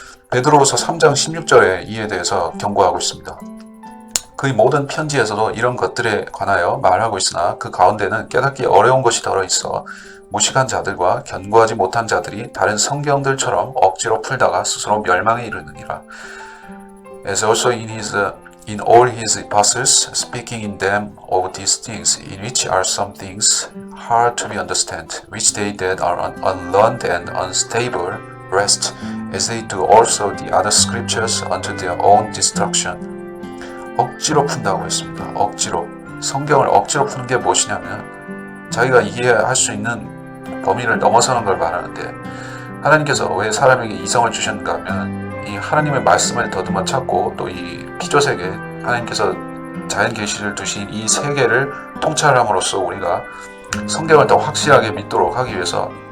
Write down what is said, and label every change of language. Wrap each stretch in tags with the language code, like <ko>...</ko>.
<ko>베드로후서 3장 16절에 이에 대해서 경고하고 있습니다. 그의 모든 편지에서도 이런 것들에 관하여 말하고 있으나 그 가운데는 깨닫기 어려운 것이 들어있어 무식한 자들과 견고하지 못한 자들이 다른 성경들처럼 억지로 풀다가 스스로 멸망에 이르느니라.</ko> <en>As also in all his epistles, speaking in them of these things, in which are some things hard to be understood, which they that are unlearned and unstable wrest, as they do also the other scriptures unto their own destruction.</en> <ko>억지로 푼다고 했습니다. 억지로. 성경을 억지로 푸는 게 무엇이냐면 자기가 이해할 수 있는 범위를 넘어서는 걸 말하는데 하나님께서 왜 사람에게 이성을 주셨는가 하면 이 하나님의 말씀을 더듬어 찾고 또 이 피조세계 하나님께서 자연 계시를 두신 이 세계를 통찰함으로써 우리가 성경을 더 확실하게 믿도록 하기 위해서</ko>